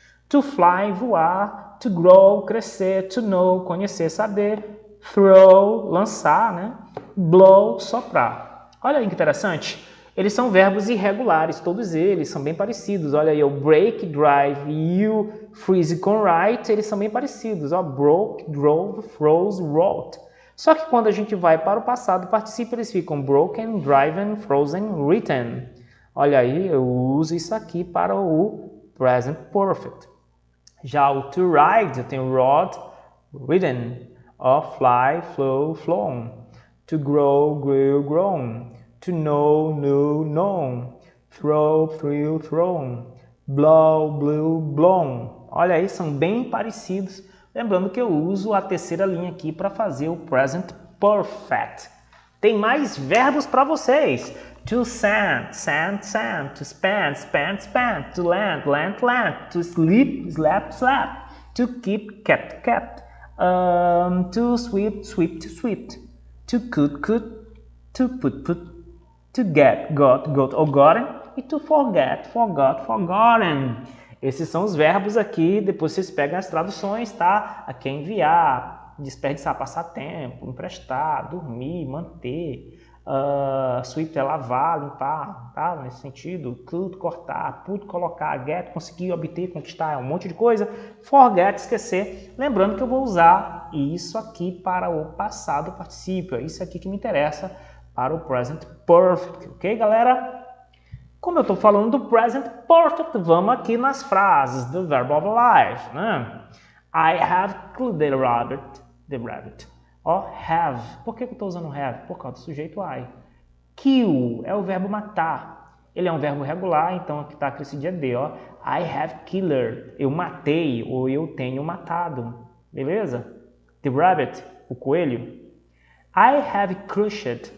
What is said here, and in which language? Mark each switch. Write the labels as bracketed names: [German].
[Portuguese] To fly, voar, to grow, crescer, to know, conhecer, saber, throw, lançar, né? Blow, soprar. Olha aí que interessante. Eles são verbos irregulares, todos eles são bem parecidos. Olha aí, o break, drive, you, freeze com write, eles são bem parecidos. [English] Ó, broke, drove, froze, wrote. [Portuguese] Só que quando a gente vai para o passado participo, eles ficam broken, driven, frozen, written. Olha aí, eu uso isso aqui para o present perfect. [English] Já o to ride, eu tenho rode, ridden, fly, flow, flown, to grow, grew, grown, to know, knew, known, throw, threw, thrown, blow, blew, blown. [Portuguese] Olha aí, são bem parecidos. Lembrando que eu uso a terceira linha aqui para fazer o present perfect. Tem mais verbos para vocês. [English] To send, to spend, to land, to sleep, slept, to keep, kept, to sweep, to swept, to could, to put, to get, got ou gotten, e to forget, forgot, forgotten. [Portuguese] Esses são os verbos aqui, depois vocês pegam as traduções, tá? Aqui é enviar, desperdiçar, passar tempo, emprestar, dormir, manter, sweep é lavar, limpar, tá? Nesse sentido, cut, cortar, put, colocar, get, conseguir, obter, conquistar, é um monte de coisa. Forget, esquecer. Lembrando que eu vou usar isso aqui para o passado particípio, é isso aqui que me interessa para o present perfect, ok, galera? Como eu estou falando do present perfect, vamos aqui nas frases do verb of life, né? [English] I have killed the rabbit. [Portuguese] Ó, have. Por que eu estou usando have? Por causa do sujeito I. Kill é o verbo matar. Ele é um verbo regular, então aqui está aquele D, ó. [English] I have killer. [Portuguese] Eu matei ou eu tenho matado. [English] Beleza? The rabbit, [Portuguese] o coelho. [English] I have crushed.